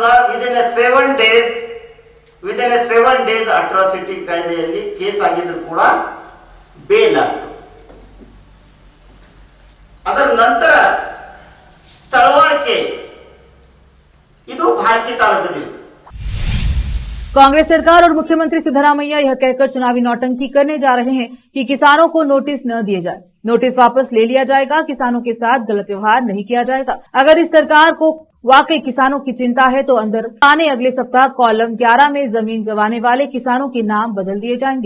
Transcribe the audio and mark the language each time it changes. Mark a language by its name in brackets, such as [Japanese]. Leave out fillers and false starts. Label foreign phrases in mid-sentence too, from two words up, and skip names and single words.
[English] within a 7 days [Kannada] ಅಟ್ರಾಸಿಟಿ ಕಾಯ್ದೆಯಲ್ಲಿ ಕೇಸ್ ಆಗಿದ್ರು ಕೂಡ ಬೇಲ್ ಆಗ್ತದೆ. ಅದರ ನಂತರ ತಳವಾಳಿಕೆ, ಇದು ಭಾಲ್ಕಿ ತಾಲೂಕಿನಲ್ಲಿ [Hindi] कांग्रेस सरकार और मुख्यमंत्री सिद्धरामैया यह कहकर चुनावी नौटंकी करने जा रहे हैं कि किसानों को नोटिस न दिए जाए, नोटिस वापस ले लिया जाएगा, किसानों के साथ गलत व्यवहार नहीं किया जाएगा। अगर इस सरकार को वाकई किसानों की चिंता है तो अंदर आने अगले सप्ताह कॉलम 11 में जमीन गंवाने वाले किसानों के नाम बदल दिए जाएंगे।